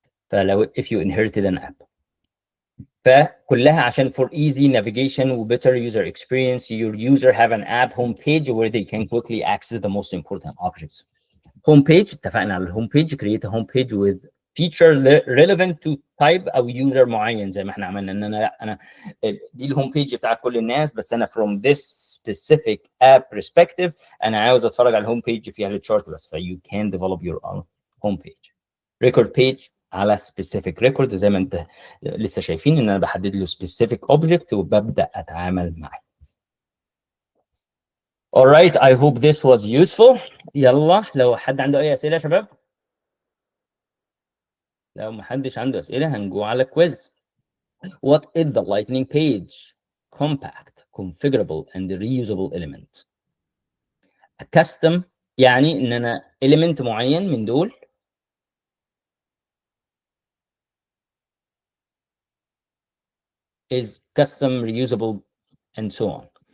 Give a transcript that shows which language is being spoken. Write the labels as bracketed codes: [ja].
[en] فلو if you inherited an app، فكلها عشان for easy navigation و better user experience, your user have an app homepage where they can quickly access the most important objects. [ar] Homepage، اتفقنا على الهوم page. [en] create a homepage with features relevant to type [ar] او user معين، زي ما احنا عملنا ان انا لا انا دي الهوم بيج بتاع كل الناس، بس انا [en] from this specific app perspective [ar] انا عاوز اتفرج على الهوم بيج فيها التشارت بس. [en] ف you can develop your own home page. [ar] record page على specific record، زي ما انت لسه شايفين ان انا بحدد له specific object وببدا اتعامل معاه. [en] alright, I hope this was useful. [ar] يلا لو حد عنده اي اسئله يا شباب. لو محدش عنده اسئله هنجو على كويز. [en] What is the lightning page? Compact, configurable and reusable element. A custom [ar] يعني ان انا [en] element [ar] معين من دول [en] is custom, reusable and so on.